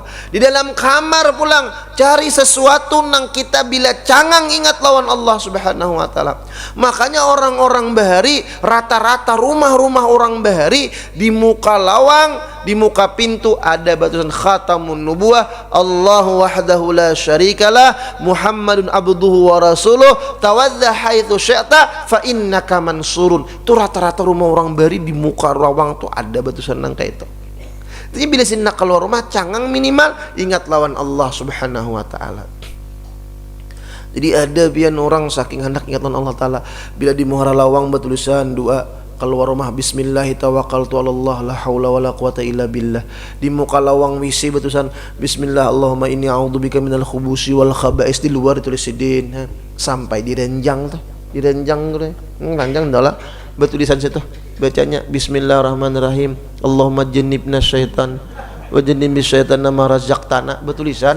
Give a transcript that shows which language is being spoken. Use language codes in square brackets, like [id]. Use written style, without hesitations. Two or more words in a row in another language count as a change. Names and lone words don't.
[bjn] Di dalam kamar pulang cari sesuatu nang kita bila cangang ingat lawan [ar] الله سبحانه وتعالى. [bjn] Makanya orang-orang bahari, rata-rata rumah-rumah orang bahari, di muka lawang, di muka pintu ada batusan [ar] خاتم النبوة, الله وحده لا شريك له محمد عبده ورسوله توجه حيث شئت فإنك منصور. [bjn] Itu rata-rata rumah orang bahari di muka lawang tuh ada batusan nang kayak itu. Jadi bila nak keluar rumah cangang minimal ingat lawan [ar] الله سبحانه وتعالى. [bjn] Jadi ada bian orang saking hendak ingat lawan [ar] الله تعالى, [bjn] bila di muara lawang bertulisan doa keluar rumah [ar] بسم الله توكلت على الله لا حول ولا قوة إلا بالله. [bjn] Di muka lawang WC bertulisan [ar] بسم الله اللهم إني أعوذ بك من الخبث والخبائث, [bjn] di luar ditulis sidin. Sampai di renjang tuh, di renjang tuh, ranjang adalah bertulisan situ bacanya [ar] بسم الله الرحمن الرحيم اللهم جنبنا الشيطان وجنب الشيطان ما رزقتنا, [bjn] bertulisan.